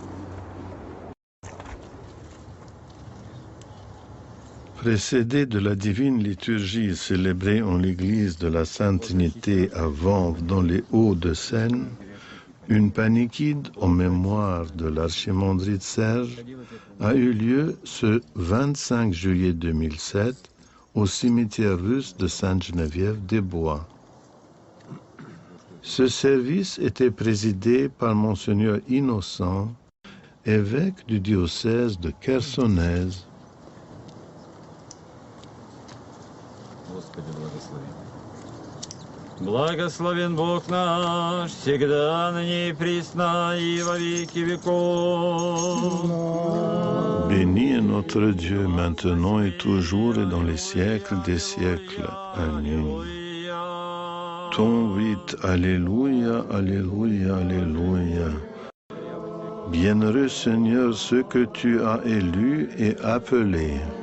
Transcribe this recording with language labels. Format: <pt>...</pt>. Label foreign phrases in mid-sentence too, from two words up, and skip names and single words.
<fr>Précédé de la divine liturgie célébrée en l'église de la Sainte Trinité à Vanves dans les Hauts-de-Seine, une paniquide en mémoire de l'archimandrite Serge a eu lieu ce 25 juillet 2007 au cimetière russe de Sainte-Geneviève-des-Bois. Ce service était présidé par Monseigneur Innocent, évêque du diocèse de Chersonèse.</fr> <cu>Благословен Бог наш, всегда, ныне и присно, и во веки веков.</cu> <fr>Béni est notre Dieu, maintenant et toujours et dans les siècles des siècles. Amen. Ton 8, Alléluia, Alléluia, Alléluia. Bienheureux Seigneur, ceux que tu as élus et appelés.</fr>